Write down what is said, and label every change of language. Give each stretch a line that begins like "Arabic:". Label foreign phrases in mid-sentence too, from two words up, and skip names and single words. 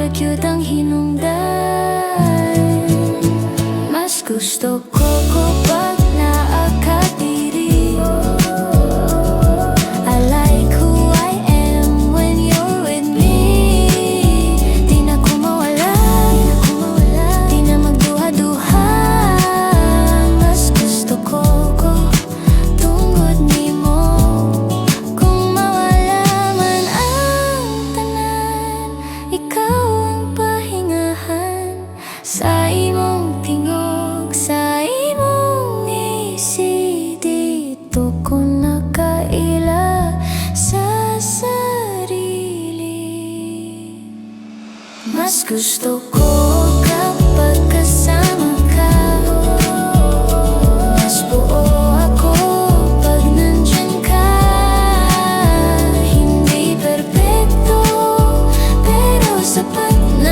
Cebuano: cute ang hinungdan.
Filipino: Mas gusto ko kapag naakatiri.
English: I like who I am when you're with me.
Cebuano: Di na ko mawala, di na magduha-duha. Mas gusto ko tungod nimo. Kung mawala man ang tanan, ikaw ang pahingahan sa imong tingog, sa imong ngisi. Dito ko nakaila sa sarili.
Filipino: Mas gusto ko kapag kasama ka. Mas buo ako pag nandyan ka. Hindi perpekto, pero sapat na.